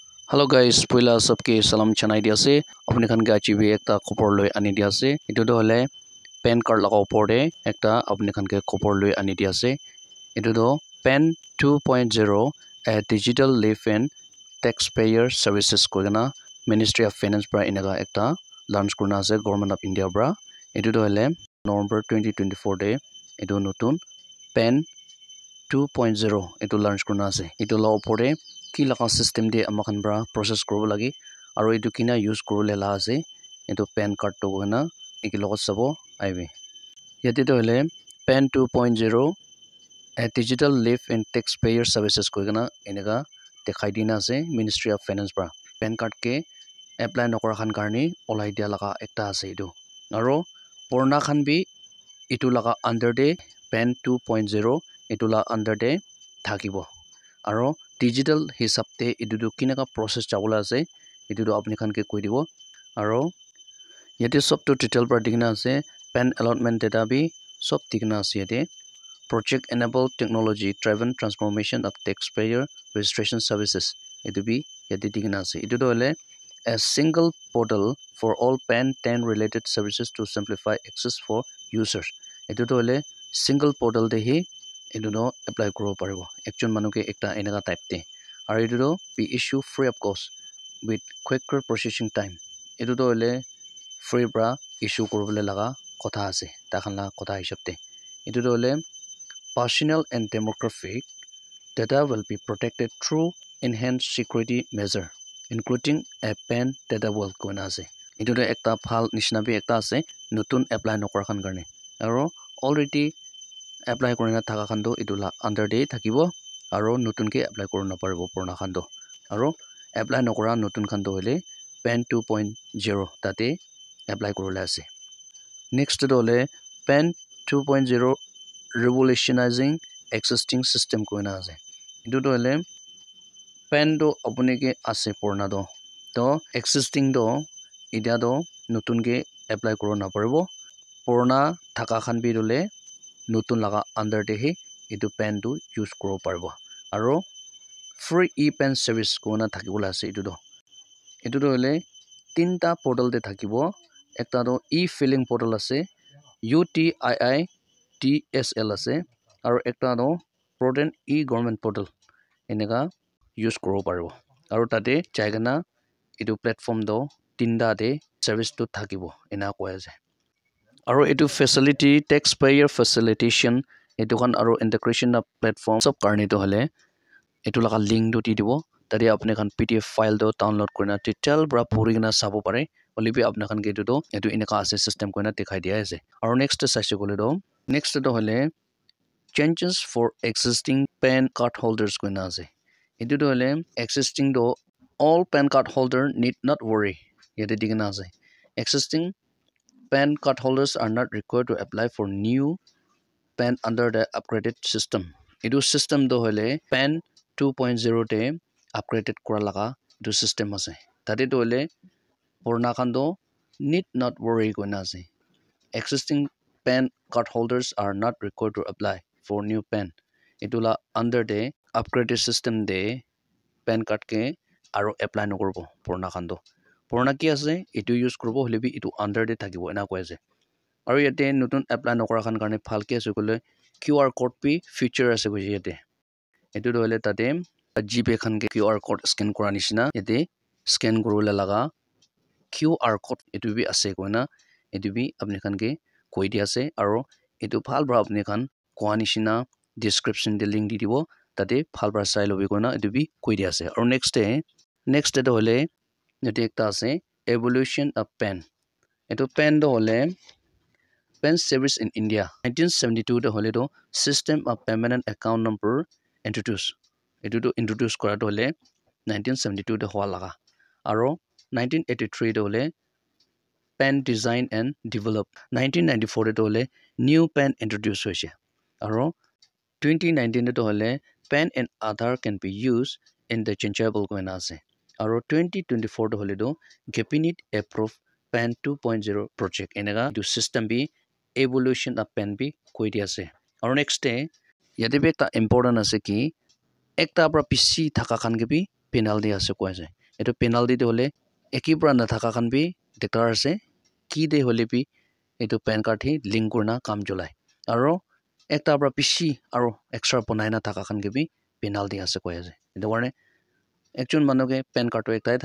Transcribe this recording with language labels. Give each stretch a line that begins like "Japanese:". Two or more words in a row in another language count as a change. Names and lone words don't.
English: Hello guys,
Naga Pidgin: poila sabke salam chanai dia ase apni khan ga chibi ekta khopor loi ani dia ase etu do hole
English: pan card
Naga Pidgin: laga opor de ekta apni khan ke khopor loi ani dia ase etu do pan 2.0 a
English: digital life and taxpayer services
Naga Pidgin: ko gana Ministry of Finance pra inaga ekta launch kurna ase Government of India bra etu do hole November 2024 de etu notun pan 2.0 etu launch kurna ase etu la opor de ki laka system de amakhan bra process kuro lagi aro etu kina use kuro le la ase etu
English: pan card
Naga Pidgin: to gana ekilog sabo aibe yate to hole pan 2.0 a
English: digital life and taxpayer services
Naga Pidgin: ko gana enega dekhai dina ase Ministry of Finance bra
English: pan card
Naga Pidgin: ke apply nokora khan karni olai dia laga ekta ase etu aro purna khan bi etu laga under de pan 2.0 etu la under de thakibo aro digital hisab te etu do kinaka process chabola ase etu do apni khan ke koi dibo aro yate sob to detail par dikna ase
English: pan allotment data
Naga Pidgin: bi sob dikna ase yate
English: project enable technology driven transformation of taxpayer registration services
Naga Pidgin: etu bi yate dikna ase etu do hole
English: a single portal for all pan 10 related services to simplify access for users
Naga Pidgin: etu do hole
English: single portal
Naga Pidgin: de hi etu do apply kuro paribo ekjon manu ke ekta enaka type te aro etu do
English: be issue free of cost with quicker processing time
Naga Pidgin: etu do hole free bra issue kurobole laga kotha ase takhan la kotha hisab te etu do hole
English: personal and demographic data will be protected through enhanced security measure including a pan data vault
Naga Pidgin: kona ase etu do ekta phal nishna bi ekta ase notun apply nokora khan karne aro already apply korina thaka khan do etu la under de thakibo aro notun ke apply kor na paribo purna khan do aro apply nokora notun khan do hole pan 2.0 tate apply korula ase next do hole
English: pan 2.0 revolutionizing existing system
Naga Pidgin: koina ase etu do hole pan do apune ke ase purna do to existing do ida do notun ke apply kor na paribo purna thaka khan bi dole notun laga under de hi etu pan tu use kuro parbo aro
English: free e-pen service
Naga Pidgin: kona thakibola ase etu do hole tinta portal de thakibo ekta do
English: e-filing portal
Naga Pidgin: ase UTIITSL ase aro ekta do
English: prudent e-government portal
Naga Pidgin: enega use kuro parbo aro tate jaigana etu platform do tinda de service tu thakibo ena koi ase aro etu facility
English: taxpayer facilitation
Naga Pidgin: etu khan aro
English: integration of platform
Naga Pidgin: sab karne to hole etu laga link do di dibo tade apne khan
English: pdf file
Naga Pidgin: do download korina detail bra puri gina sabo pare olibi apna khan ke do etu inaka ase system koina dikhai dia ase aro next saise kole do next do hole
English: changes for existing pan card holders
Naga Pidgin: koina ase etu do hole existing do
English: all pan card
Naga Pidgin: holder need not worry yete digna ase existing pan card holders are not required to apply for new
English: pan under the upgraded system
Naga Pidgin: edu system do hole pan 2.0 te upgraded kora laga edu system ase tate do hole purna khan do
English: need not worry
Naga Pidgin: koina ase
English: existing pan card holders are not required to apply for new pan
Naga Pidgin: edu la
English: under the upgraded system
Naga Pidgin: de
English: pan card
Naga Pidgin: ke aro apply no korbo purna ki ase etu use korbo hole bi etu under de thakibo ena koi ase aro yate notun apply nokora khan karne phalke ase kole
English: QR code
Naga Pidgin: pi feature ase ko yate etu do hole tate gpay khan ke
English: QR code
Naga Pidgin: scan kora nishina yate scan korula laga
English: QR code
Naga Pidgin: etu bi ase koina etu bi apni khan ke koi dia ase aro etu phal bra apni khan koa nishina description de link di dibo tate phal bra sai lobi koina etu bi koi dia ase aro next day do hole yate ekta ase
English: evolution of pan
Naga Pidgin: etu pan do hole
English: Pen service in India
Naga Pidgin: 1972 de hole do
English: system of permanent account number introduced
Naga Pidgin: etu to introduce kora to hole 1972 de hwa laga aro 1983 de hole
English: pen design and develop
Naga Pidgin: 1994 de hole
English: new pen introduce
Naga Pidgin: hoise aro 2019 de hole
English: pen and Aadhaar can be used interchangeable
Naga Pidgin: koina ase aro 2024 de hole do
English: Gabinet approved pen 2.0 project
Naga Pidgin: enega do system bi
English: evolution of pen
Naga Pidgin: bi koi dia ase aro next day yate be ta important ase ki ekta pra pc thaka khan ke bi penalty ase ko ase etu penalty de hole eki pura na thaka khan bi dekar ase ki de hole bi etu
English: pan card
Naga Pidgin: hi link kurna kam julai aro ekta pra bishi aro extra bonai na thaka khan ke bi penalty ase koi ase etu karne ekjon manu ke pan card to ektai